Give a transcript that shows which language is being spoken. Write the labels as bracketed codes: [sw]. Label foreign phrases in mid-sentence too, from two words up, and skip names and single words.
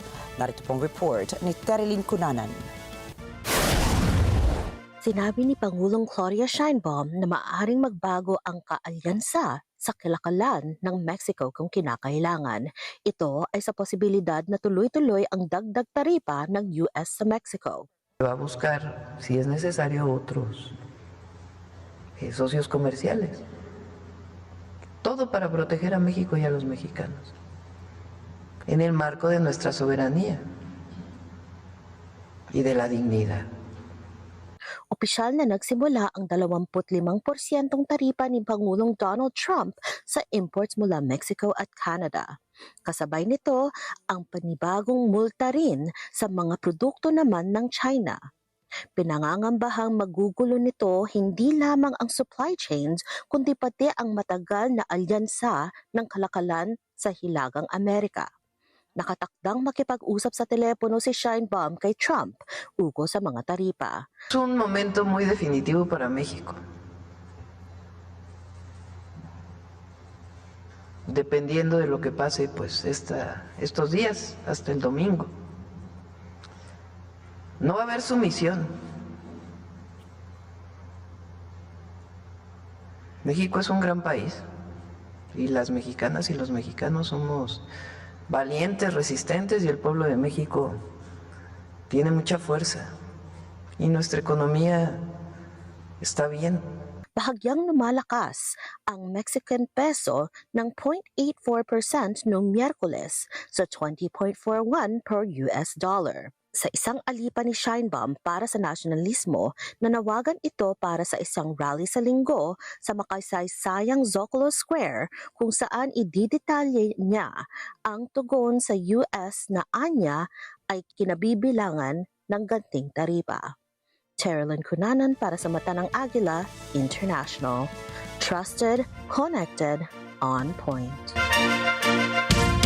[tl] Narito pong report ni Terilyn Cunanan. Sinabi ni Pangulong Claudia Sheinbaum na maaaring magbago ang kaalyansa sa kalakalan ng Mexico kung kinakailangan. Ito ay sa posibilidad na tuloy-tuloy ang dagdag taripa ng US sa Mexico. [es] Va a buscar, si es necesario, otros socios comerciales. Todo para proteger a México y a los mexicanos, en el marco de nuestra soberanía y de la dignidad. [tl] Opisyal na nagsimula ang 25% taripa ni Pangulong Donald Trump sa imports mula Mexico at Canada. Kasabay nito ang panibagong multa rin sa mga produkto naman ng China. Pinangangambahang magugulo nito hindi lamang ang [en] supply chains [tl] kundi pati ang matagal na alyansa ng kalakalan sa Hilagang Amerika. Nakatakdang makipag-usap sa telepono si Sheinbaum kay Trump ugo sa mga taripa. [es] Es un momento muy definitivo para México. Dependiendo de lo que pase, pues estos días, hasta el domingo. No va a haber sumisión. México es un gran país y las mexicanas y los mexicanos somos valientes, resistentes y el pueblo de México tiene mucha fuerza y nuestra economía está bien. [tl] Bahagyang lumalakas ang Mexican peso ng 0.84% noong Miyerkules sa 20.41 [en] per US dollar. [tl] Sa isang alipan ni Sheinbaum para sa nasyonalismo, nanawagan ito para sa isang rally sa Linggo sa makasaysayang Zocalo Square kung saan ididetalye niya ang tugon sa US na anya ay kinabibilangan ng ganting taripa. Terilyn Cunanan para sa Mata ng Agila International. [en] Trusted, connected, on point.